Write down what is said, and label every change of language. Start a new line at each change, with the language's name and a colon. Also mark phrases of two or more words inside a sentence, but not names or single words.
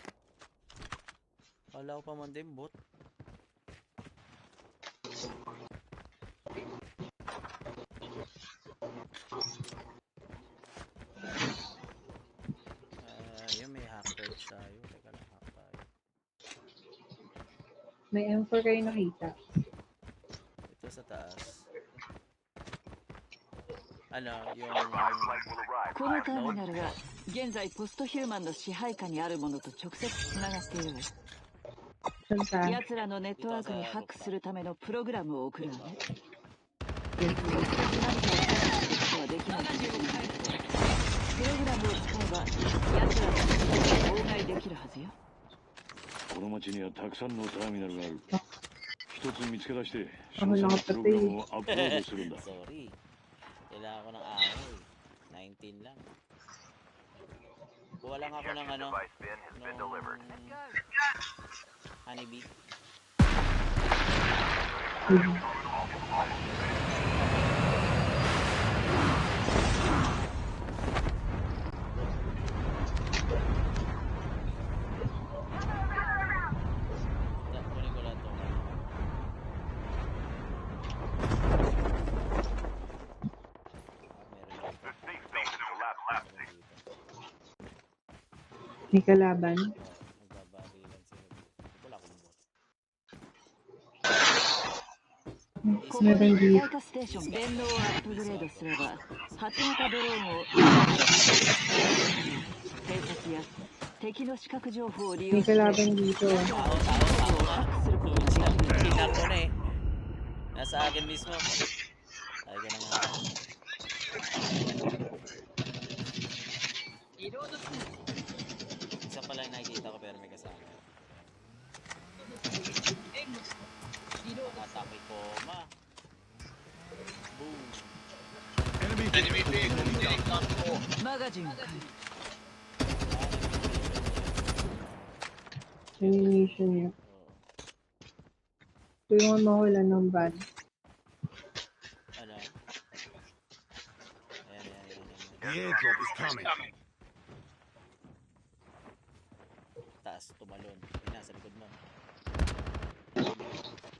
Filipino: Kala ko pa man din bot. Yun may hackers tayo. Teka lang, hack tayo. May M4 kayo nakita. Ito sa taas. Ano, yung...
Japanese: このターミナルは現在ポストヒューマンの支配下にあるものと直接つながっている。奴らのネットワークにハックするためのプログラムを送るわね。何かを操作することはできないかもしれない。プログラムを使えば奴らの仕事を妨害できるはずよ。この町にはたくさんのターミナルがある。一つ見つけ出して詳細なプログラムをアップロードするんだ。
Filipino: Sorry. Kailangan ko ng araw eh. 19 lang. Kuha lang ako ng ano, honeybee. Kunin ko lang ito. May kalaban. Nagbabarilan sila. Wala akong bot.
Japanese: ここで一体化ステーション電脳をアップグレードすれば8型ドローンを偵察や敵の視覚情報を利用
Filipino: May して kalaban dito.
Japanese: ハックすることができる。
Filipino: Tingnan ko na eh. Nasa akin mismo. Ay, ganun nga. Isa pala yung nakikita ko pero may kasama. Atake ko, ma. Boom.
English: Enemy vehicle magazine.
Filipino: Ammunition niya. Ito yung mawala ng van. Ano? Ayan.
English: The airdrop is coming.
Filipino: Taas, tumalon. Ay, nasa likod mo.